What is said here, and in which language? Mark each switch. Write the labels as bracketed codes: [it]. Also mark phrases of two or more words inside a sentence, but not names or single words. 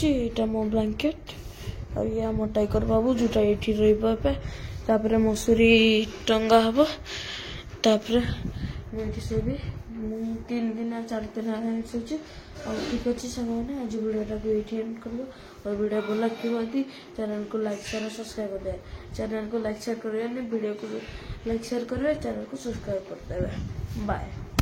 [or] ଏଇଟା ମୋ ବ୍ଲାଙ୍କେଟ୍, ଆଉ ଇଏ ଆମ ଟାଇଗର ବାବୁ ଯୋଉଟା ଏଇଠି ରହିବ ଏବେ। ତାପରେ ମସୁରୀ ଟଙ୍ଗା ହବ, ତାପରେ ମୁଁ ଏଇଠି ଶୋଇବି। ମୁଁ 3 ଦିନ 4 ଦିନ ହେଲାଣି ଶୋଇଛି। ଆଉ ଠିକ୍ ଅଛି ସାଙ୍ଗମାନେ, ଆଜି ଭିଡ଼ିଓଟାକୁ ଏଇଠି ଏଣ୍ଡ କରିବ। [hi] और वीडियो को लाइक की चैनल को लाइक शेयर सब्सक्राइब कर दे। चैनल को लाइक शेयर करेंगे, वीडियो को लाइक शेयर करेंगे, चैनल को सब्सक्राइब कर देवे। बाय।